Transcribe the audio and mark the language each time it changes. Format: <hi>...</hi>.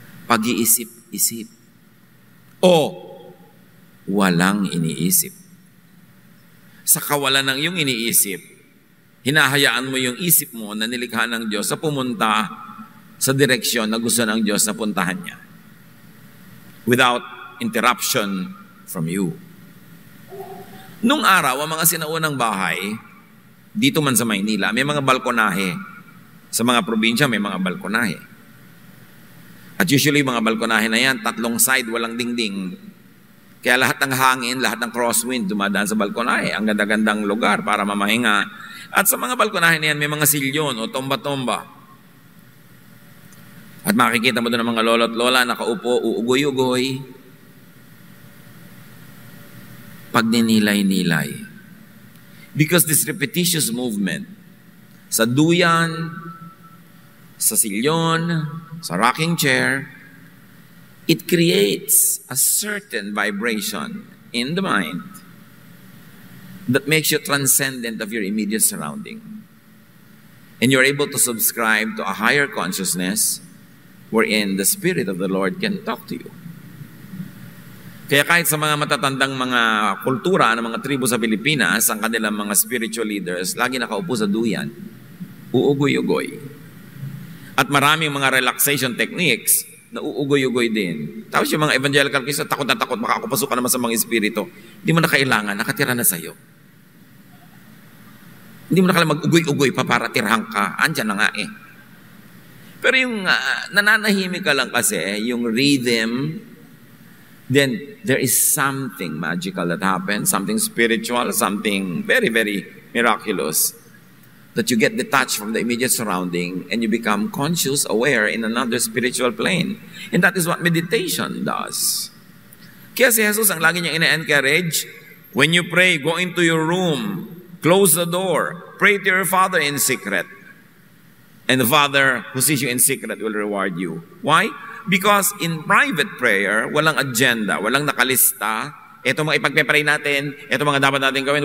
<tl>Pag-iisip-isip. O walang iniisip. Sa kawalan ng iyong iniisip, hinahayaan mo yung isip mo na nilikha ng Diyos sa pumunta sa direksyon na gusto ng Diyos na puntahan niya.</tl> <en>Without interruption from you.</en> <tl>Nung araw, ang mga sinaunang bahay, dito man sa Maynila, may mga balkonahe. Sa mga probinsya, may mga balkonahe. At usually, mga balkonahe na yan, 3 side, walang dingding. Kaya lahat ng hangin, lahat ng crosswind dumadaan sa balkonahe. Ang ganda-gandang lugar para mamahinga. At sa mga balkonahe na yan, may mga silyon o tomba-tomba. At makikita mo doon ang mga lolo at lola nakaupo, uugoy-ugoy. Pagninilay-nilay.</tl> <en>Because this repetitious movement,</en> <tl>sa duyan, sa silyon, sa</tl> <en>rocking chair, it creates a certain vibration in the mind that makes you transcendent of your immediate surrounding. And you're able to subscribe to a higher consciousness wherein the Spirit of the Lord can talk to you.</en> <tl>Kaya kahit sa mga matatandang mga kultura ng mga tribo sa Pilipinas, ang kanilang mga spiritual leaders, lagi nakaupo sa duyan, uugoy-ugoy. At maraming mga relaxation techniques na uugoy-ugoy din. Tapos yung mga evangelical Christian, takot na takot, makakapasok ka naman sa mga espiritu. Hindi mo na kailangan, nakatira na sa'yo. Hindi mo na kailangan mag-ugoy-ugoy pa para tirhan ka. Andyan na nga eh. Pero yung nananahimik ka lang kasi, yung</tl> <en>rhythm, then there is something magical that happens, something spiritual, something very, very miraculous, that you get detached from the immediate surrounding and you become conscious, aware in another spiritual plane. And that is what meditation does.</en> <tl>Kaya si Jesus ang lagi niyang ina-encourage,</tl> <en>when you pray, go into your room, close the door, pray to your Father in secret. And the Father who sees you in secret will reward you. Why? Because in private prayer,</en> <tl>walang agenda, walang nakalista. Ito mga ipagpe-pray natin, ito mga dapat natin gawin.</tl>